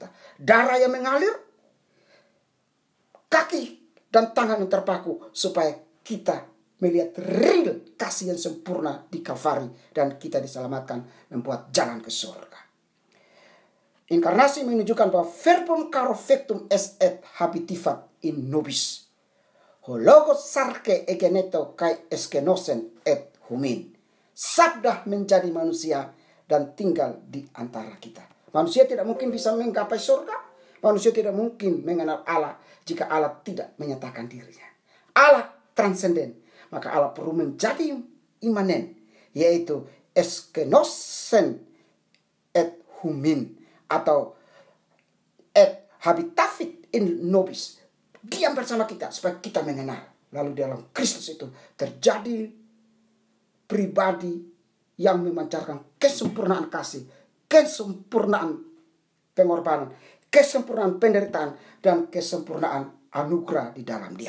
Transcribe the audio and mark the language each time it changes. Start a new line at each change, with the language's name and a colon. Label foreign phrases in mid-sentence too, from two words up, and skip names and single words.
Indonesian: Darah yang mengalir, kaki dan tangan yang terpaku, supaya kita melihat real kasih yang sempurna di Kalvari, dan kita diselamatkan membuat jalan ke surga. Inkarnasi menunjukkan bahwa
Latin: verbum caro factum est et habitivat in nobis.
Greek: Ὁ λόγος σὰρξ ἐγένετο καὶ ἐσκήνωσεν ἐν ἡμῖν.
Indonesian: Sabda menjadi manusia dan tinggal di antara kita. Manusia tidak mungkin bisa menggapai surga. Manusia tidak mungkin mengenal Allah jika Allah tidak menyatakan dirinya. Allah transenden. Maka Allah perlu menjadi imanen, yaitu
Greek: eskenosen et humin.
Latin: atau et habitavit in nobis.
Indonesian: Diam bersama kita supaya kita mengenal. Lalu dalam Kristus itu terjadi pribadi yang memancarkan kesempurnaan kasih, kesempurnaan pengorbanan, kesempurnaan penderitaan, dan kesempurnaan anugerah di dalam dia.